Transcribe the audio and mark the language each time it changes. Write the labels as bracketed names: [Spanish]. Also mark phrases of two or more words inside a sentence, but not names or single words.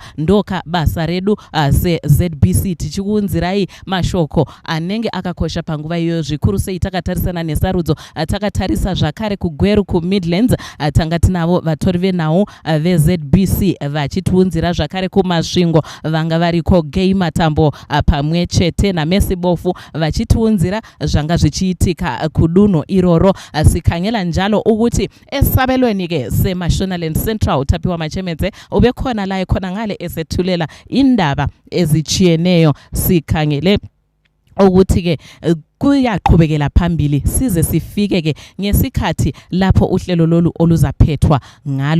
[Shona] Ndoka basa redu se-ZBC tichiunzirai mashoko anenge akakosha panguva iyoyo zvikuru sei takatarisana nesarudzo takatarisa zvakare kuGweru kuMidlands tanga tinavo vatori venhau veZBC vachitiunzira zvakare kumasvingo vanga variko Game Tambo pamwe chete naMesibofu vachitiunzira zvanga zvichiitika kudunhu iroro. [North Ndebele] Sikhangela njalo ukuthi esabelweni ke seMashonaland Central utapiwa machemedze ubekhona la ekhona ngale esethulela indaba ezichiyeneyo. Sikhangele ukuthi ke kuyaqhubekela phambili size sifike ke ngesikhathi lapho uhlelo lolu oluzaphethwa ngalo.